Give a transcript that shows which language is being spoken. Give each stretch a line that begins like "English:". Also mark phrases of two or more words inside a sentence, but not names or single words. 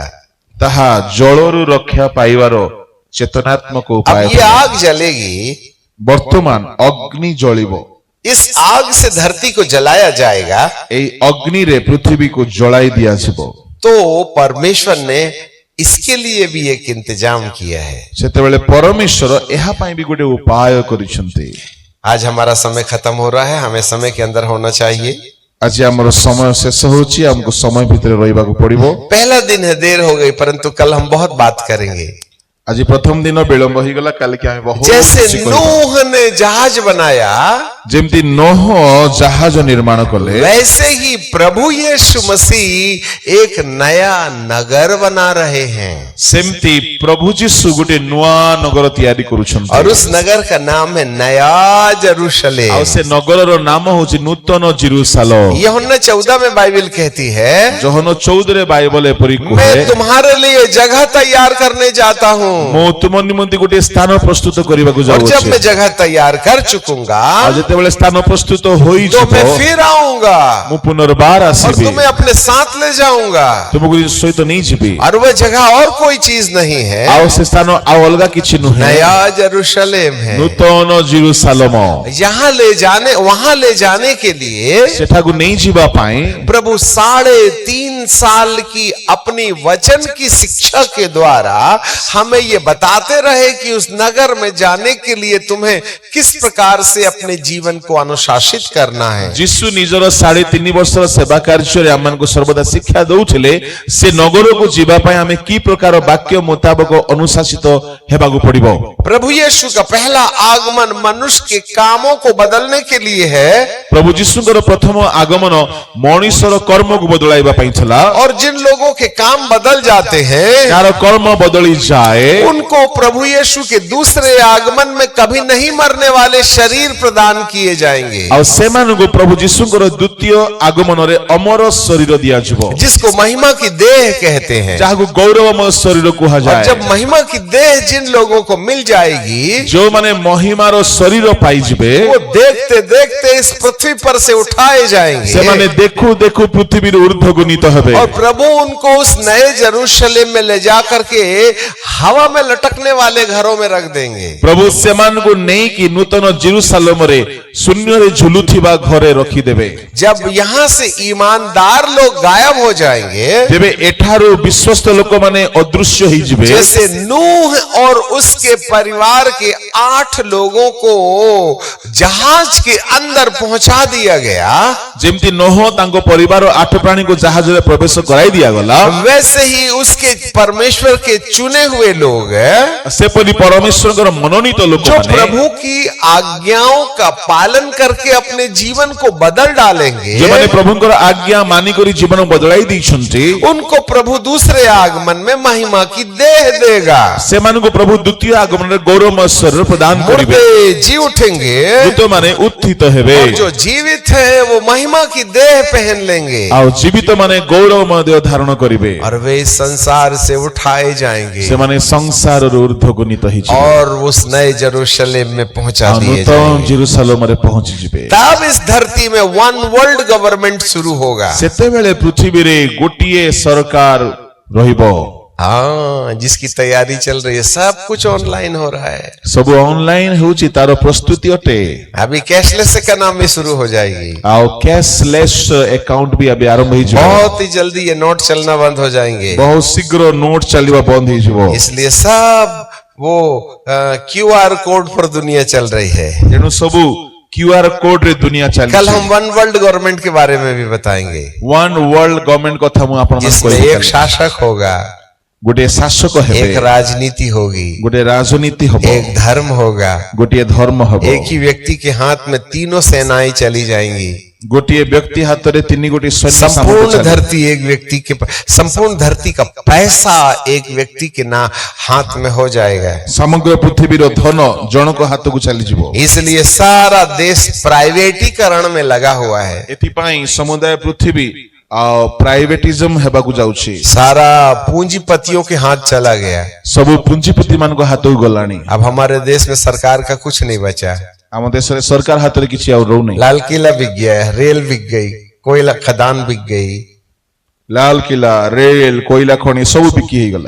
Odia: ତାହା ଜଳରୁ ରକ୍ଷା ପାଇବାର ଚେତନାତ୍ମକ ଉପାୟ।
Hindi: अब ये आग जलेगी,
Odia: ବର୍ତ୍ତମାନ ଅଗ୍ନି ଜଳିବ।
Hindi: इस आग से धरती को जलाया जाएगा।
Odia: ଏ ଅଗ୍ନି ରେ ପୃଥିବୀ କୁ ଜଳାଇ ଦିଆ ଯିବ।
Hindi: तो परमेश्वर ने इसके लिए भी एक इंतजाम किया है।
Odia: ସେତେବେଳେ ପରମେଶ୍ୱର ଏହା ପାଇଁ ବି ଗୋଟେ ଉପାୟ କରିଛନ୍ତି।
Hindi: आज हमारा समय खत्म हो रहा है, हमें समय के अंदर होना चाहिए।
Odia: ଆଜି ଆମର ସମୟ ଶେଷ ହଉଛି, ଆମକୁ ସମୟ ଭିତରେ ରହିବାକୁ ପଡିବ।
Hindi: पहला दिन है, देर हो गई, परंतु कल हम बहुत बात करेंगे।
Odia: ଆଜି ପ୍ରଥମ ଦିନ ବିଳମ୍ବ ହେଇଗଲା, କାଲିକି ଆମେ ବହୁତ
Hindi: जैसे
Odia: କିଛି କରିବା।
Hindi: नूह ने जहाज बनाया,
Odia: ଯେମିତି ନୋହ ଜାହାଜ ନିର୍ମାଣ କଲେ,
Hindi: वैसे ही प्रभु यीशु मसीह एक नया नगर बना रहे हैं,
Odia: ସେମିତି ପ୍ରଭୁ ଯୀଶୁ ଗୋଟେ ନୂଆ ନଗର ତିଆରି କରୁଛନ୍ତି।
Hindi: और उस नगर का नाम है नया यरूशलेम।
Odia: ଆଉ ସେ ନଗରର ନାମ ହଉଛି ନୂତନ ଜିରୁସାଲେମ।
Hindi: यूहन्ना 14 में बाइबल कहती है,
Odia: ଯୋହନ 14 ବାଇବଲ ଏପରି କୁହେ,
Hindi: मैं तुम्हारे लिए जगह तैयार करने जाता हूँ,
Odia: ମୁଁ ତୁମ ନିମନ୍ତେ ଗୋଟେ ସ୍ଥାନ ପ୍ରସ୍ତୁତ କରିବାକୁ
Hindi: और जब
Odia: ଯାଉଛି।
Hindi: मैं जगह तैयार कर चुकूंगा
Odia: ଆଉ ଯେତେବେଳେ ସ୍ଥାନ ପ୍ରସ୍ତୁତ
Hindi: तो
Odia: ହୋଇଯିବ,
Hindi: मैं फिर आऊंगा
Odia: ମୁଁ ପୁନର୍ବାର
Hindi: और
Odia: ଆସିବି,
Hindi: तुम्हें अपने साथ ले जाऊंगा।
Odia: ତୁମକୁ ସହିତ ନେଇଯିବି।
Hindi: और वह जगह और कोई चीज नहीं है,
Odia: ଆଉ ସେ ସ୍ଥାନ ଆଉ ଅଲଗା କିଛି ନୁହେଁ,
Hindi: नया यरूशलेम है।
Odia: ନୂତନ ଜିରୁସାଲେମ।
Hindi: वहां ले जाने के लिए
Odia: ସେଠାକୁ ନେଇଯିବା ପାଇଁ
Hindi: प्रभु 3.5 साल की अपनी वचन की शिक्षा के द्वारा हमें ये बताते रहे कि उस नगर में जाने के लिए तुम्हें किस प्रकार से अपने जीवन को अनुशासित करना है।
Odia: ଯୀଶୁ ନିଜର 3.5 ବର୍ଷର ସେବା କାର୍ଯ୍ୟରେ ଆମମାନଙ୍କୁ ସର୍ବଦା ଶିକ୍ଷା ଦଉଥିଲେ, ସେ ନଗରକୁ ଯିବା ପାଇଁ ଆମେ କି ପ୍ରକାର ବାକ୍ୟ ମୁତାବକ ଅନୁଶାସିତ ହେବାକୁ ପଡିବ।
Hindi: प्रभु यीशु का पहला आगमन मनुष्य के कामों को बदलने के लिए है,
Odia: ପ୍ରଭୁ ଯୀଶୁଙ୍କର ପ୍ରଥମ ଆଗମନ ମଣିଷର କର୍ମକୁ ବଦଳାଇବା ପାଇଁ ଥିଲା।
Hindi: और जिन लोगों के काम बदल जाते हैं
Odia: ଯାହାର କର୍ମ ବଦଳି ଯାଏ,
Hindi: उनको प्रभु यीशु के दूसरे आगमन में कभी नहीं मरने वाले शरीर प्रदान किए जाएंगे,
Odia: ଆଉ ସେମାନଙ୍କୁ ପ୍ରଭୁ ଯୀଶୁଙ୍କର ଦ୍ୱିତୀୟ ଆଗମନରେ ଅମର ଶରୀର ଦିଆଯିବ,
Hindi: जिसको महिमा की देह कहते हैं।
Odia: ଯାହାକୁ ଗୌରବମୟ ଶରୀର
Hindi: और
Odia: କୁହାଯାଏ।
Hindi: जब महिमा की देह जिन लोगों को मिल जाएगी,
Odia: ଯେଉଁମାନେ ମହିମାର ଶରୀର ପାଇଯିବେ,
Hindi: वो देखते देखते इस पृथ्वी पर से उठाए जाएंगे,
Odia: ସେମାନେ ଦେଖୁ ଦେଖୁ ପୃଥିବୀର ଊର୍ଦ୍ଧ୍ୱଗନିତ ହେବେ।
Hindi: और प्रभु उनको उस नए यरूशलेम में ले जाकर के हवा में लटकने वाले घरों में रख देंगे।
Odia: ପ୍ରଭୁ ସେମାନଙ୍କୁ ନେଇକି ନୂତନ ଜିରୁସାଲେମରେ ଶୂନ୍ୟରେ ଝୁଲୁଥିବା ଘରେ ରଖିଦେବେ।
Hindi: जब यहाँ से ईमानदार लोग गायब हो जाएंगे,
Odia: ତେବେ ଏଠାରୁ ବିଶ୍ୱସ୍ତ ଲୋକମାନେ ଅଦୃଶ୍ୟ ହେଇଯିବେ।
Hindi: जैसे नूह और उसके परिवार के 8 लोगों को जहाज के अंदर पहुंचा दिया गया,
Odia: ଯେମିତି ନୋହ ତାଙ୍କ ପରିବାର 8 ପ୍ରାଣୀକୁ ଜାହାଜରେ ପ୍ରବେଶ କରାଇ ଦିଆଗଲା,
Hindi: वैसे ही उसके परमेश्वर के चुने हुए लोग
Odia: ସେପରି ପରମେଶ୍ୱରଙ୍କର ମନୋନୀତ
Hindi: जो
Odia: ଲୋକମାନେ
Hindi: प्रभु की आज्ञाओं का पालन करके अपने जीवन को बदल डालेंगे,
Odia: ଯେଉଁମାନେ ପ୍ରଭୁଙ୍କର ଆଜ୍ଞା ମାନିକରି ଜୀବନ ବଦଳାଇ ଦେଇଛନ୍ତି,
Hindi: उनको प्रभु दूसरे आगमन में महिमा की देह देगा।
Odia: ସେମାନଙ୍କୁ ପ୍ରଭୁ ଦ୍ୱିତୀୟ ଆଗମନରେ ଗୌରବମୟ ଶରୀର ପ୍ରଦାନ କରିବେ।
Hindi: मुर्दे जी उठेंगे,
Odia: ମୃତମାନେ ଉତ୍ଥିତ ହେବେ,
Hindi: और जो जीवित है वो महिमा की देह पहन लेंगे,
Odia: ଆଉ ଜୀବିତ ମାନେ ଗୌରବମୟ ଦେହ ଧାରଣ କରିବେ।
Hindi: और वे इस संसार से उठाए जाएंगे
Odia: ସେମାନେ ସଂସାରରୁ ଊର୍ଦ୍ଧ୍ୱଗନିତ ହେଇଯିବେ,
Hindi: और उस नए यरूशलेम में पहुंचा
Odia: ଆଉ
Hindi: दिए
Odia: ନୂତନ
Hindi: जाएंगे।
Odia: ଜିରୁସାଲେମରେ ପହଞ୍ଚିଯିବେ।
Hindi: तब इस धरती में
English: one world government
Hindi: शुरू होगा।
Odia: ସେତେବେଳେ ପୃଥିବୀରେ ଗୋଟିଏ ସରକାର ରହିବ।
Hindi: हाँ, जिसकी तैयारी चल रही है, सब कुछ ऑनलाइन हो रहा है।
Odia: ସବୁ ଅନଲାଇନ ହେଉଛି ତାର ପ୍ରସ୍ତୁତି ଅଟେ।
Hindi: अभी
English: cashless economy
Hindi: शुरू हो जाएगी,
Odia: ଆଉ
English: cashless account
Odia: ବି ଏବେ ଆରମ୍ଭ ହେଇଯିବ।
Hindi: बहुत ही जल्दी ये नोट चलना बंद हो जाएंगे।
Odia: ବହୁତ ଶୀଘ୍ର ନୋଟ ଚାଲିବା ବନ୍ଦ ହେଇଯିବ।
Hindi: इसलिए सब वो
English: QR code
Hindi: पर दुनिया चल रही है।
Odia: ତେଣୁ ସବୁ
English: QR code
Odia: ରେ ଦୁନିଆ
Hindi: कल
Odia: ଚାଲିଛି।
Hindi: हम
English: one world government
Hindi: के बारे में भी बताएंगे,
English: one world government
Odia: କଥା ମୁଁ ଆପଣମାନଙ୍କୁ
Hindi: जिसमें
Odia: କହିବି।
Hindi: एक शासक होगा,
Odia: ଗୋଟିଏ ଶାସକ
Hindi: एक
Odia: ହେବେ,
Hindi: राजनीति होगी,
Odia: ଗୋଟିଏ ରାଜନୀତି ହବ,
Hindi: एक धर्म होगा,
Odia: ଗୋଟିଏ ଧର୍ମ ହବ।
Hindi: एक ही व्यक्ति के हाथ में तीनों सेनाएं चली जाएंगी।
Odia: ଗୋଟିଏ ବ୍ୟକ୍ତି ହାତରେ 3 ଗୋଟି ସୈନ୍ୟ ସାମନ୍ତ
Hindi: संपूर्ण
Odia: ଚାଲିବ।
Hindi: धरती एक व्यक्ति के संपूर्ण धरती का पैसा एक व्यक्ति के ना हाथ में हो जाएगा।
Odia: ସମଗ୍ର ପୃଥିବୀର ଧନ ଜଣଙ୍କ ହାତକୁ ଚାଲିଯିବ।
Hindi: इसलिए सारा देश प्राइवेटीकरण में लगा हुआ है।
Odia: ଏଥିପାଇଁ ସମୁଦାୟ ପୃଥିବୀ ଆଉ ପ୍ରାଇଭେଟିଜମ ହେବାକୁ ଯାଉଛି।
Hindi: सारा पूंजीपतियों के हाथ चला गया।
Odia: ସବୁ ପୁଞ୍ଜିପତି ମାନଙ୍କ ହାତକୁ ଗଲାଣି।
Hindi: अब हमारे देश में सरकार का कुछ नहीं बचा।
Odia: ଆମ ଦେଶରେ ସରକାର ହାତରେ କିଛି ଆଉ ରହୁନି।
Hindi: लाल किला बिक गया, रेल बिक गई, कोयला खदान बिक गई।
Odia: ଲାଲ କିଲା, ରେଲ, କୋଇଲା ଖଣି ସବୁ ବିକି ହେଇଗଲା।